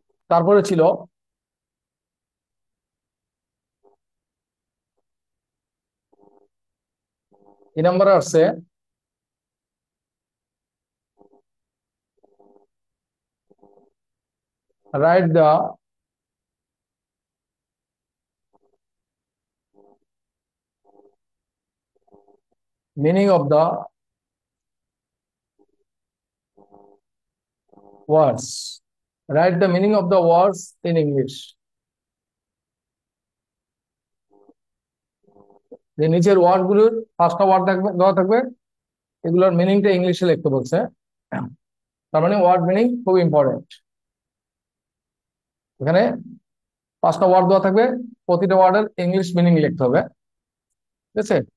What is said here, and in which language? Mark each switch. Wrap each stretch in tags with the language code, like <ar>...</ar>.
<bn>তারপরে ছিল এই নাম্বারে আসছে</bn> <en>Write the meaning of the words. Write the meaning of the words in English.</en> <bn>যে নিচের ওয়ার্ড গুলোর 5টা ওয়ার্ড থাকবে, দেওয়া থাকবে, এগুলোর মিনিংটা ইংলিশে লিখতে বলছে। তার মানে ওয়ার্ড মিনিং খুব ইম্পর্টেন্ট। এখানে 5টা ওয়ার্ড দেওয়া থাকবে, প্রতিটা ওয়ার্ডের ইংলিশ মিনিং লিখতে হবে। ঠিক আছে?</bn>